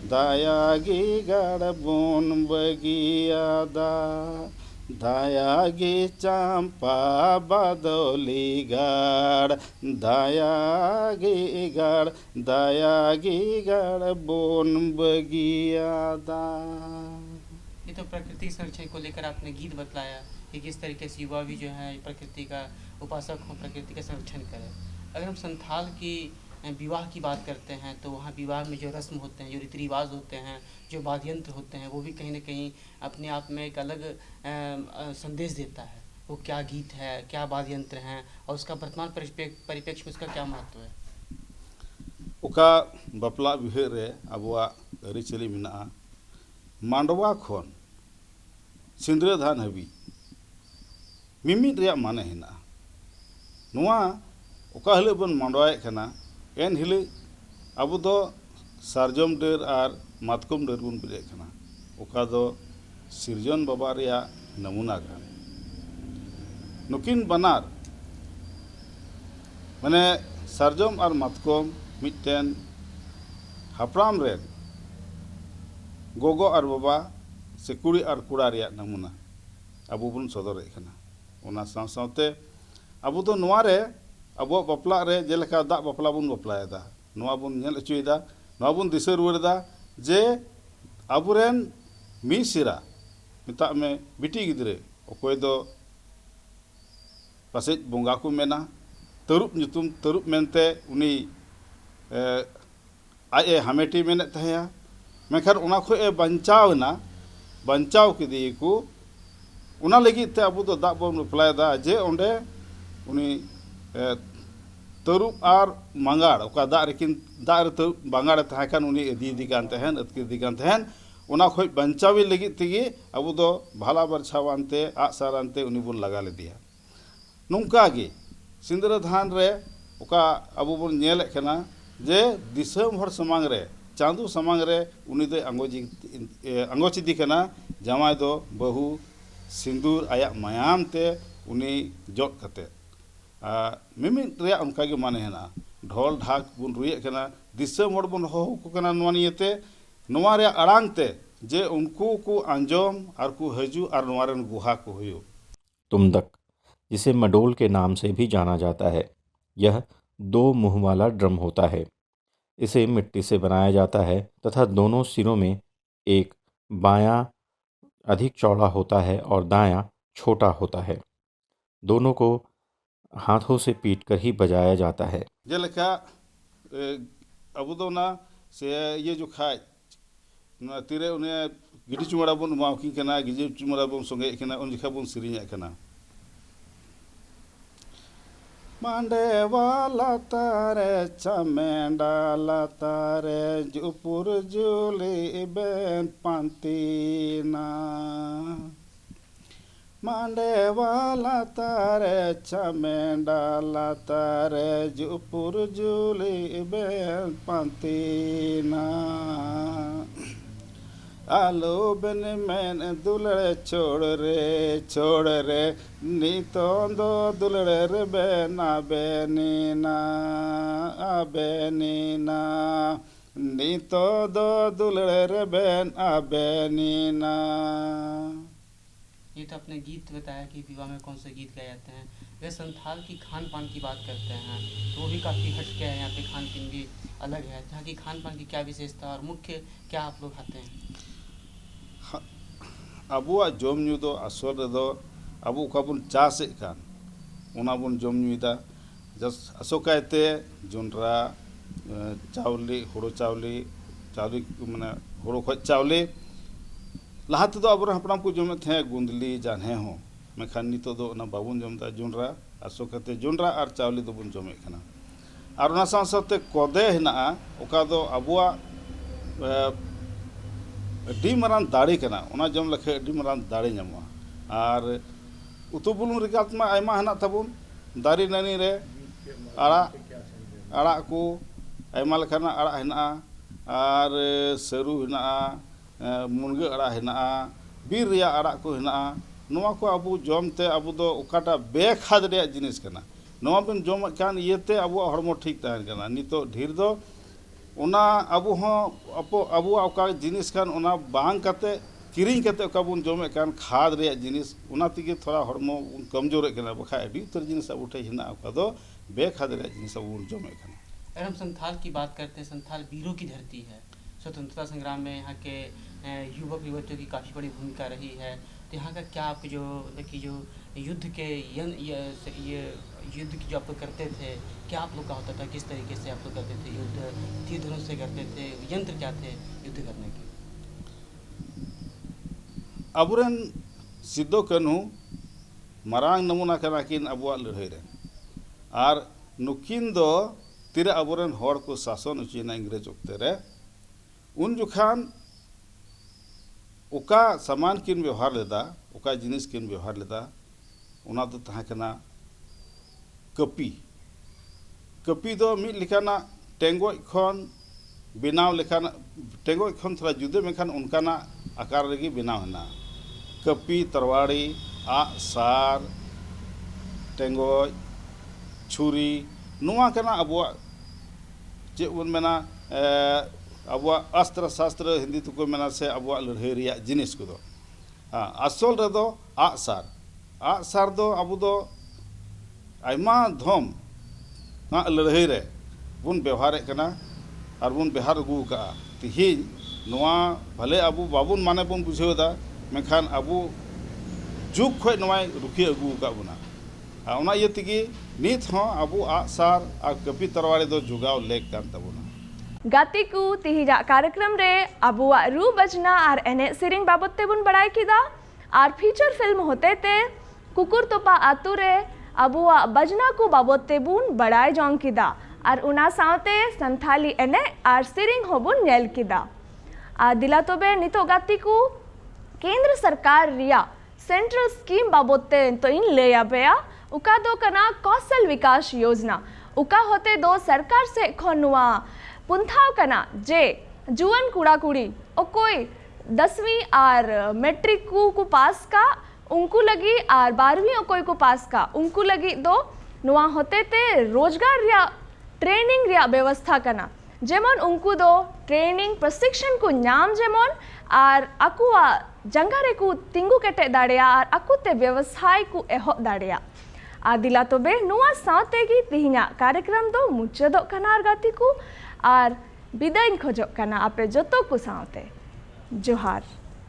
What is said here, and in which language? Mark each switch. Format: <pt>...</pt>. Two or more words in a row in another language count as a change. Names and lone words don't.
<sat>बगिया दायागी चांपा बादली गाड़ दायागी गाड़ बोन बगिया दा।</sat> <hi>ये तो प्रकृति संरक्षण को लेकर आपने गीत बतलाया कि किस तरीके से युवा भी जो है प्रकृति का उपासक हो, प्रकृति का संरक्षण करें। अगर हम संथाल की विवाह की बात करते हैं तो वहाँ विवाह में जो रस्म होते हैं, जो रीति रिवाज होते हैं, जो वाद्य यंत्र होते हैं, वो भी कहीं ना कहीं अपने आप में एक अलग संदेश देता है। वो क्या गीत है, क्या वाद्य यंत्र हैं, और उसका वर्तमान परिप्रेक्ष्य में उसका क्या महत्व है।</hi> <sat>ओका बपला बिहे रे अबुआ अरिचली मेना मांडवा खन सिंद्रधान हबी मिमिद रिया माने हेना नुआ ओका हले बन मांडवाए कना एन हिले अबु दो सारजम डेर आर मातकम डेर बन बिले कना ओका दो सिरजन बाबा रिया नमूना कान नुकिन बनार माने सारजम आर मातकम मिटन हाप्राम रेन गोगो आर बाबा से कुड़ी आर कुड़ा रिया नमूना अबु बन सदर कना ओना साव सावते अबु दो नोआ रे अबो बपला रे जेलका दा बपला बन बपलायदा नोआ बन नेल अचुयदा नोआ बन दिसर रुवारदा जे अबुरेन मिसिरा मिता में बिटी गिदरे ओकोय दो पासे बोंगा को मेना तरुप नुतुम तरुप मेनते उनी आए हमेटी मेने तहया मेखान उना खो ए बंचावना बंचाव किदी को उना लगी ते अबु दो दा बन बपलायदा जे ओंडे उनी तरुप आर मंगाड़ ओका दा रेकिन दा रे तरुप बांगाड़ तहाकान उनी इदी कान तहन अतकी दी कान तहन उना खोय बंचावी लगी तिगी अबु दो भाला बरछावानते आसारानते उनी बुन लगा ले दिया नुंका गे सिंदरधान रे ओका अबु बुन नेले कना जे दिसम हर समांग रे चांदू समांग रे उनी दो अंगोचिदी कना जमाय दो बहु सिंदूर आया मायाम ते उनी जोट कते मिमिद रे उनका गे माने हेना ढोल ढाक बुन रुये कना दिसम हर बुन हो को कना नवानियते नवा रे अड़ांग ते जे उनको को अंजोम और को हजू और नवा रे गुहा को हुयो</sat> <hi>तुम्दक, जिसे मडोल के नाम से भी जाना जाता है, यह 2 मुंह वाला ड्रम होता है। इसे मिट्टी से बनाया जाता है तथा दोनों सिरों में एक बायां अधिक चौड़ा होता है और दायां छोटा होता है। दोनों को हाथों से पीट कर ही बजाया जाता है।</hi> <sat>जेलका अबु दो ना से ये जो खाय ना तिरे उन्हें गिडी चुमड़ा बुन मावकी कना गिडी चुमड़ा बुन संगे कना उन जखा बुन सिरिया कना मांडे वाला तारे चमेंडा ला तारे जुपुर जुली बेन पांतीना मांडे वाला तारे चमेंडा ला तारे जुपुर जुली बेन पांतीना आलो बन मैन दुलड़े छोड़ रे नीतो दो दुलड़े रे बेना बेनीना बेनीना नीतो दो दुलड़े रे बेन बेनीना।</sat> <hi>ये तो आपने गीत बताया कि विवाह में कौन से गीत गाए जाते हैं। वे संथाल की खान पान की बात करते हैं तो वो भी काफ़ी हटके है, यहाँ पे खान पीन भी अलग है। यहाँ की खान पान की क्या विशेषता और मुख्य क्या आप लोग खाते हैं?</hi> <sat>अबुआ जोम न्यू दो आसर दो अबु का बुन चासे कान उना बुन जोम न्यूदा जस असोकायते जोनरा चावली हुड़ो चावली माने हुड़ो खज चावली लाहाते दो अब हपड़ाम को जोमे थे गुंदली जाने हो मेखान नितो दो ना बाबुन जोमदा जोनरा असोकाते जोनरा और चावली दो बुन जोमे कना और उना साथे कोदे हेना ओका दो अबुआ अड्डी मारान दाड़ी कना उना जम लखे अड्डी मारान दाड़ी ᱧᱟᱢᱚᱜᱼᱟ और उतु बुलुंग रिकात मा आयमा हना तबुन दारी नानी रे आड़ा को आयमा लखाना आड़ा हेना और सरू हेना मुनगे आड़ा हेना बीर रिया आड़ा को हेना नोआ को अबु जमते अबु दो ओकाटा बेखाद रे जिनिस कना नोआ बिन जम कान इयते अबु हरमो ठीक तहन कना नितो ढेर दो उना अबु हो अबु ओका जिनिस कान उना बांग कते किरिंग कते ओका बुन जमे कान खाद रे जिनिस उना तिगे थोड़ा हरमो कमजोर कना बखा अडी उतर जिनिस अब उठे हिना ओका दो बेखाद रे जिनिस बुन जमे कना।</sat> <hi>अगर हम संथाल की बात करते हैं, संथाल वीरों की धरती है। स्वतंत्रता संग्राम में यहाँ के युवक युवतियों की काफ़ी बड़ी भूमिका रही है। तो यहाँ का क्या आप जो देखिए जो युद्ध के ये युद्ध की जो आप लोग करते थे, क्या आप लोग का होता था, किस तरीके से आप लोग करते थे युद्ध, तीर धनुष से करते थे, यंत्र क्या थे युद्ध करने के?</hi> <sat>अबुरेन सिद्धो कान्हू मारांग नमूना कना किन अबुआ लड़ाई रे और नुकिन दो तीर अबुरेन हर को शासन उचिना इंग्रेज वक्ते रे उन जुखान उका सामान किन व्यवहार लेदा उका जिनिस किन व्यवहार लेदा उना दो तहा कना कपी कपी दो मिद लेखाना टेंगोय खन बेनाव लेखाना टेंगोय खन थोड़ा जुदे मेखान उनकाना आकार रेगी बेनाव हेना कपी तरवाड़ी आग सार टेंगोय छुरी नुआ कना अबुआ चे बन मेना अबुआ</sat> <hi>अस्त्र शास्त्र</hi> <sat>हिंदी तुको मेना से अबुआ लड़ाई रिया जिनिस को दो असल रे दो आग सार दो अबु दो आयमा धम लड़ाई रे बुन व्यवहार कना और बुन व्यवहार अगू का तिहिन नुआ भले अबु बाबुन माने बुन बुझेदा मेखान अबु जुग खय नवाय रुखी अगू का बुना उना ये तिगी नित हो अबु आग सार और कपी तरवाड़ी दो जुगाव लेक कान तबुना गाती को तिहिजा कार्यक्रम रे अबुआ रू बजना और एने सिरिंग बाबत ते बुन बड़ाई किदा और</sat> <en>feature film</en> <sat>होते ते कुकुर तोपा आतु रे अबुआ बजना को बाबत ते बुन बड़ाई जोंग किदा और उना सावते संथाली एने और सिरिंग हो बुन नेल किदा दिला तोबे नितो गाती को</sat> <hi>केंद्र सरकार</hi> <sat>रिया</sat> <en>central scheme</en> <sat>बाबत ते तो इन ले आबेया उका दो कना कौशल विकास योजना उका होते दो सरकार से खनुआ पुंथाव कना जे जुअन कुड़ा कुड़ी और कोई 10वीं और मैट्रिक को पास का उनको लगी और 12वीं और कोई को पास का उनको लगी दो नुआ होते ते रोजगार रिया ट्रेनिंग रिया व्यवस्था कना जेमन उनको दो ट्रेनिंग प्रशिक्षण को नाम जेमन और अकुआ जंगारे को तिंगु केटे दाड़िया और अकुते व्यवसाय को एहो दाड़िया दिला तोबे नुआ सावते की तिहिना कार्यक्रम दो मुचादो कना गाती को और विदाई खोजो कना आपे जतो को सावते जोहार।</sat>